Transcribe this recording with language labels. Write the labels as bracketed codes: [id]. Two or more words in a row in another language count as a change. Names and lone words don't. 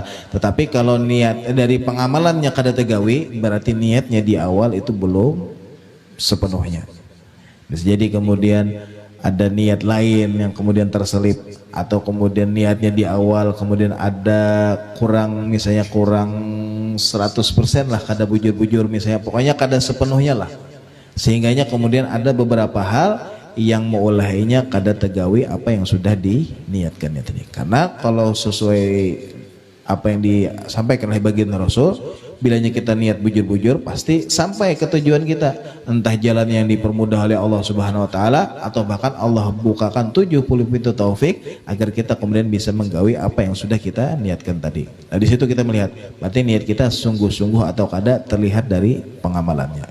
[id] Tetapi kalau niat dari pengamalannya [bjn] kada tegawi, [id] berarti niatnya di awal itu belum sepenuhnya. Bisa jadi kemudian ada niat lain yang kemudian terselip, atau kemudian niatnya di awal kemudian ada kurang, misalnya kurang 100% lah, [bjn] kada bujur-bujur [id] misalnya, pokoknya kada sepenuhnya lah. Sehingganya kemudian ada beberapa hal yang meulahinya [bjn] kada tegawi [id] apa yang sudah diniatkannya tadi. Karena kalau sesuai apa yang disampaikan oleh baginda Rasul, bilanya kita niat bujur-bujur pasti sampai ke tujuan kita, entah jalan yang dipermudah oleh Allah [ar] سبحانه وتعالى [id] atau bahkan Allah bukakan 70 pintu taufik agar kita kemudian bisa menggawi apa yang sudah kita niatkan tadi. Nah, di situ kita melihat berarti niat kita sungguh-sungguh atau kada terlihat dari pengamalannya.